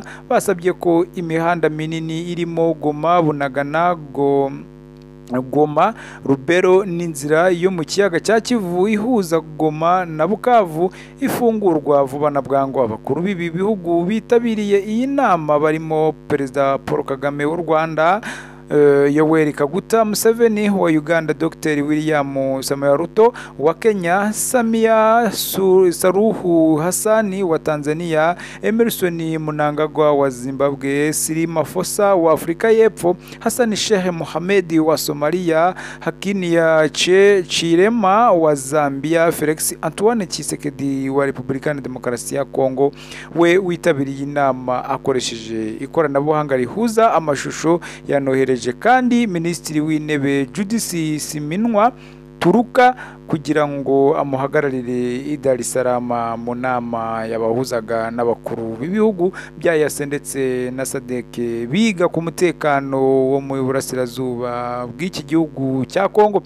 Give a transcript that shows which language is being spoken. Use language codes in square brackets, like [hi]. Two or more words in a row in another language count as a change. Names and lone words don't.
[rw] Basabye ko imihanda minini irimo Goma, Bunagana, Goma, Rubero n'inzira yo mu kiyaga cya Kivu ihuza Goma na Bukavu ifungurwa vuba na bwangu. Abakuru b'ibi bihugu bitabiriye iyi nama barimo Perezida Paul Kagame w'u Rwanda, Yoweri Kaguta Museveni wa Uganda, Dr. William Samoei Ruto wa Kenya, Samia Suluhu Hassan wa Tanzania, Emerson Mnangagwa wa Zimbabwe, Cyril Ramaphosa wa Afrika y'Epfo, Hassan Sheikh Mohamed wa Somalia, Hakainde Hichilema wa Zambia, Felix Antoine Tshisekedi wa Repubulika ya Demokarasi ya Kongo we witabiriye inama akoresheje ikoranabuhanga rihuza amashusho yanohereje yohereje kandi minisitiri w'intebe Judith Suminwa Turuka kugira ngo amuhagararire i Dar es Salaam mu nama yabahuzaga n'abakuru b'ibihugu bya EAC ndetse na SADC biga ku mutekano wo mu burasirazuba bw'iki gihugu cya Kongo.